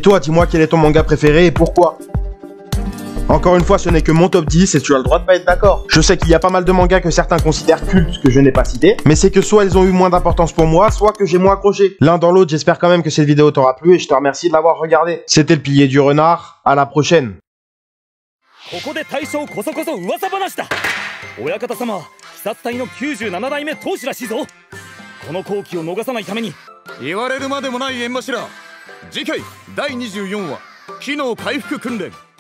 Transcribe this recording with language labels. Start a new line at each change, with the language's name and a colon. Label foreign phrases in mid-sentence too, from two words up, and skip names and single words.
French: Et toi, dis-moi quel est ton manga préféré et pourquoi? Encore une fois, ce n'est que mon top 10 et tu as le droit de pas être d'accord. Je sais qu'il y a pas mal de mangas que certains considèrent cultes que je n'ai pas cités, mais c'est que soit ils ont eu moins d'importance pour moi, soit que j'ai moins accroché. L'un dans l'autre, j'espère quand même que cette vidéo t'aura plu et je te remercie de l'avoir regardé. C'était le pilier du renard, à la prochaine.
Japanese: ここで大将こそこそ噂話だ。親方様、鬼殺隊の97代目当主らしいぞ。この好機を逃さないために。言われるまでもない縁柱。次回第24話機能回復訓練。